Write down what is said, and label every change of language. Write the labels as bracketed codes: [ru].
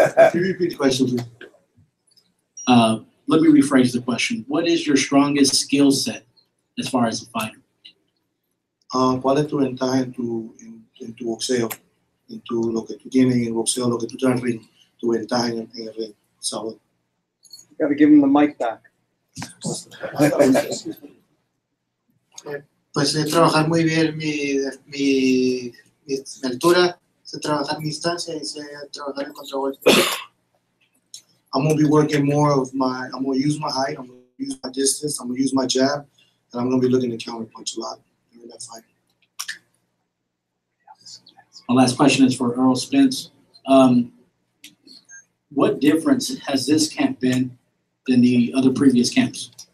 [en] Can you repeat the question, please? Let me rephrase the question. What is your strongest skill set as far as a fighter? [es] ¿Cuál es tu ventaja en tu boxeo? En lo que tú tienes en el boxeo, lo que tú traes al ring, tu ventaja en el ring. Salud. [en] Got to give him the mic back. [es] Pues sé trabajar muy bien mi altura, sé trabajar mi distancia y sé trabajar el contragolpe. [en] I'm going to be working more of I'm going to use my height, I'm going to use my distance, I'm going to use my jab, and I'm going to be looking to counter punch a lot during that fight. My last question is for Errol Spence. What difference has this camp been than the other previous camps?